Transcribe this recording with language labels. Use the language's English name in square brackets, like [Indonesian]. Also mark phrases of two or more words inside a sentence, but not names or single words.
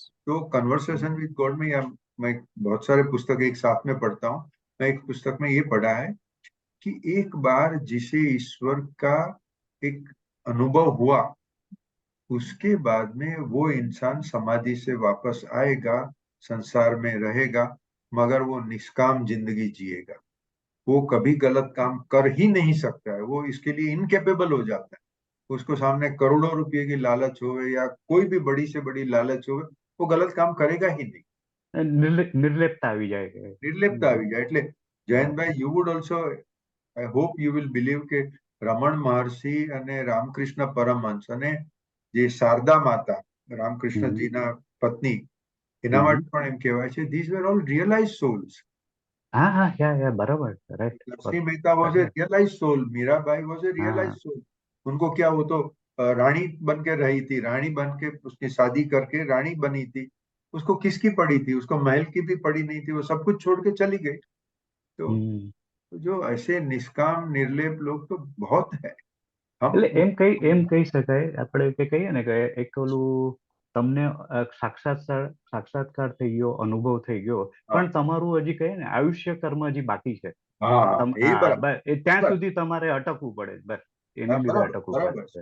[Hindi] तो कन्वर्सेशन विद गॉड में, या मैं बहुत सारे पुस्तक एक साथ में पढ़ता हूँ, मैं एक पुस्तक में ये पढ़ा है कि एक बार जिसे ईश्वर का एक अनुभव हुआ उसके बाद में वो इंसान समाधि से वापस आएगा, संसार में रहेगा, मगर वो निष्काम जिंदगी जिएगा. वो कभी गलत काम कर ही नहीं सकता है, वो इसके लिए इनकेपेबल हो जाता है. उसको सामने करोड़ों रुपए की लालच हो या कोई भी बड़ी से बड़ी लालच हो, वो गलत काम करेगा ही नहीं. [Gujarati] નિર્લેપતા આવી જાય. નિર્લેપતા આવી જાય. એટલે જયંતભાઈ, [English] you would also, I hope you will believe [Gujarati] કે રમણ મહર્ષિ અને રામકૃષ્ણ પરમહંસ અને જે શારદા માતા રામકૃષ્ણજીના પત્ની, એના માટે પણ એમ કહેવાય છે [English] these were all realized souls. [Gujarati] હા, બરાબર, રાઈટ. [English] नरसिंह मेहता was a realized soul, मीराबाई was a realized soul. [Hindi] उनको क्या, वो तो रानी बन के रही थी, रानी बन के उसकी शादी करके रानी बनी थी. उसको किसकी पड़ी थी? उसको महल की भी पड़ी नहीं थी, वो सब कुछ छोड़ के चली गई. तो जो ऐसे निष्काम निर्लेप लोग तो बहुत है. [Gujarati] એટલે એમ કહી શકાય આપણે કે કહીએ ને કે એક ઓલું તમને સાક્ષાત્કાર થઈ ગયો, અનુભવ થઈ ગયો, પણ તમારું હજી કહીએ ને આયુષ્ય કર્મ હજી બાકી છે. ત્યાં સુધી તમારે અટકવું પડે, બસ એની લીધે અટકવું પડે.